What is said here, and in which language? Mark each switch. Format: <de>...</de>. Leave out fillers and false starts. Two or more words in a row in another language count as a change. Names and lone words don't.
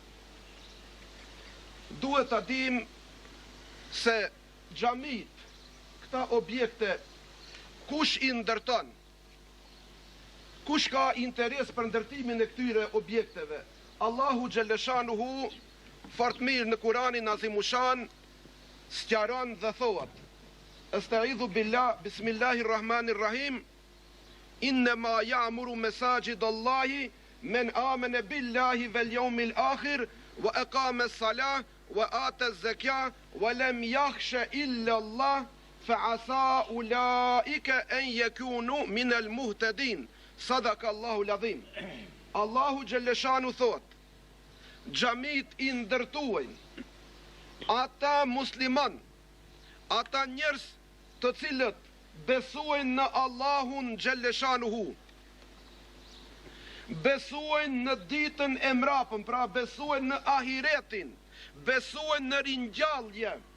<sq>Duhet ta dim se xhamit, këta objekte, kush i ndërton, kush ka interes për ndërtimin e këtyre objekteve?</sq> <ar>الله جل شأنه</ar> <sq>fort mirë në Kuranin Azimushan sqaron dhe thotë:</sq> <ar>أستعيذ بالله، بسم الله الرحمن الرحيم، إنما يعمر مساجد الله من آمن بالله واليوم الآخر وأقام الصلاة وآتى الزكاة ولم يخش إلا الله فعسى أولئك أن يكونوا من المهتدين. صدق الله العظيم. الله جل شأنه</ar> <sq>thotë: xhamit i ndërtuajnë ata musliman, ata njerëz të cilët besojnë në</sq> <ar>الله جل شأنه,</ar> <sq>besojnë në ditën e mrapëm, pra besojnë në ahiretin, besojnë në ringjallje.</sq>